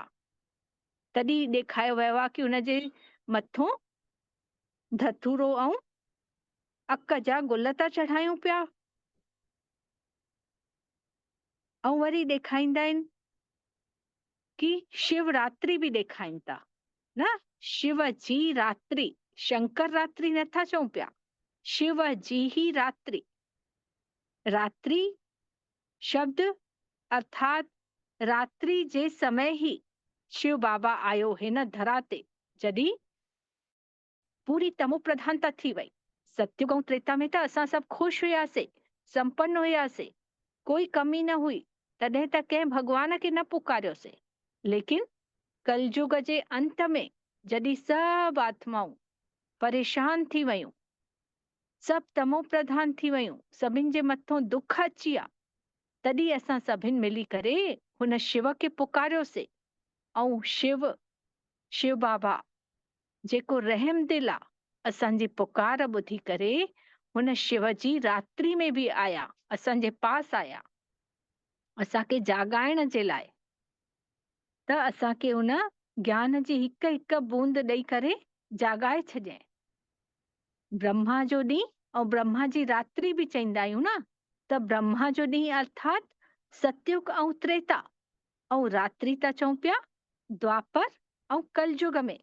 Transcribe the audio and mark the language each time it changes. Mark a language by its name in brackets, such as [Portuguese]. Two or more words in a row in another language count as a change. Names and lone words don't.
[Sindhi] तॾहिं ॾेखारियो वियो आहे कि उन जे मथां धतूरो ऐं अक जा गुल था चढ़ायूं पिया। ऐं वरी ॾेखारींदा आहिनि कि शिवरात्रि बि ॾेखारीनि था न, शिव जी रात्रि, शंकर रात्रि नथा चऊं पिया, शिव जी ही रात्रि। रात्रि शब्द अर्थात रात्रि जे समय ही शिव बाबा आयो हिन धरा ते, जॾहिं पूरी तमो प्रधानता थी वई। सत्युग ऐं त्रेता में त असां सभु ख़ुशि हुयासीं, संपन्न हुयासीं, कोई कमी न हुई, तॾहिं त कंहिं भॻवान खे न पुकारियोसीं। लेकिन कलयुग जे अंत में जॾहिं सभु आत्माऊं परेशान थी वयूं, सभु तमो प्रधान थी वयूं, सभिनि जे मथां दुख अची विया, तॾहिं असां सभिनि मिली करे हुन शिव खे पुकारियोसीं। ऐं शिव बाबा जेको रहम दिल आहे, असांजी पुकार ॿुधी करे हुन शिव जी रात्रि में बि आया, असांजे पास आया, असांखे जाॻाइण जे लाइ। त असांखे हुन ज्ञान जी हिकु हिकु बूंद ॾेई करे जाॻाए छॾियईं। ब्रह्मा जो ॾींहुं ऐं ब्रह्मा जी रात्रि बि चईंदा आहियूं न, त ब्रह्मा जो ॾींहुं अर्थात सत्युग ऐं त्रेता, ऐं रात्रि था चऊं पिया द्वापर ऐं कलयुग में।